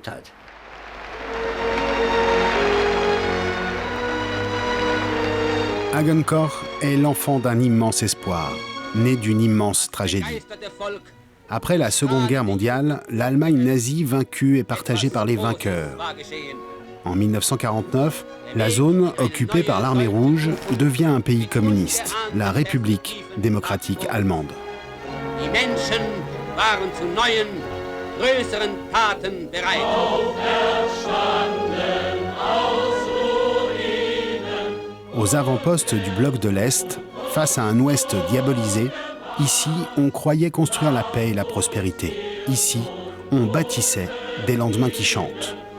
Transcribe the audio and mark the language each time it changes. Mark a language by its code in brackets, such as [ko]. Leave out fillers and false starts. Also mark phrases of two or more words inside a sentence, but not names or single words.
[fr] Hagen Koch est l'enfant d'un immense espoir, né d'une immense tragédie. Après la Seconde Guerre mondiale, l'Allemagne nazie vaincue est partagée par les vainqueurs. En 1949, la zone occupée par l'Armée rouge devient un pays communiste, la République démocratique allemande. [de] Die Menschen waren zu neuen, größeren Taten bereit. [fr] Aux avant-postes du bloc de l'Est, face à un Ouest diabolisé, ici, on croyait construire la paix et la prospérité. Ici, on bâtissait des lendemains qui chantent.